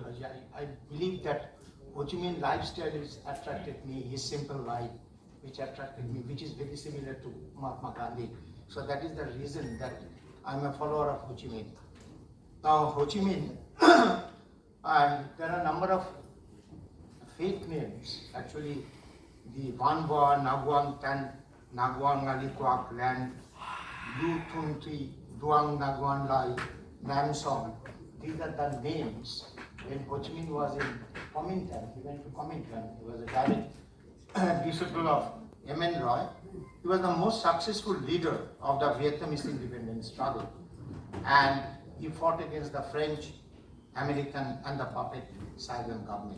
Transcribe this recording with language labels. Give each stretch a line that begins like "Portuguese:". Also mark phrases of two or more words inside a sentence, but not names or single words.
English: I believe that Ho Chi Minh lifestyle is attracted me, his simple life, which attracted me, which is very similar to Mahatma Gandhi. So that is the reason that I'm a follower of Ho Chi Minh. Now, Ho Chi Minh, and there are a number of fake names. Actually, the Vanwa, Naguang Tan, Naguang Alikuak land, Lu Thun Tri, Duang Naguang Lai, Nam Song. These are the names. When Ho Chi Minh was in Kuomintang, he went to Kuomintang. He was a direct disciple of M.N. Roy. He was the most successful leader of the Vietnamese independence struggle. And he fought against the French, American, and the puppet Saigon government.